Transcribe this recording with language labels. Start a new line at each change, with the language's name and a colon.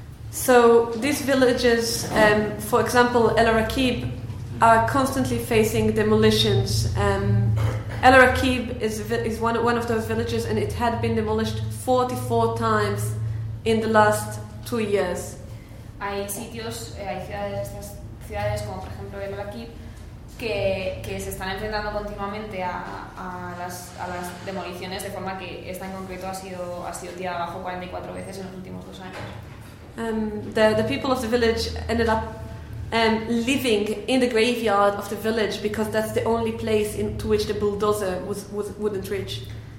English: So these villages, for example, El Arakib, are constantly facing demolitions. El Arakib is one of those villages, and it had been demolished 44 times in the last 2 years.
Spanish: Hay ciudades como por ejemplo El Arakib que se están enfrentando continuamente a las demoliciones, de forma que esta en concreto ha sido tirada abajo 44 veces en los últimos 2 años.
English: The people of the village ended up living in the graveyard of the village because that's the only place into which the bulldozer wouldn't reach.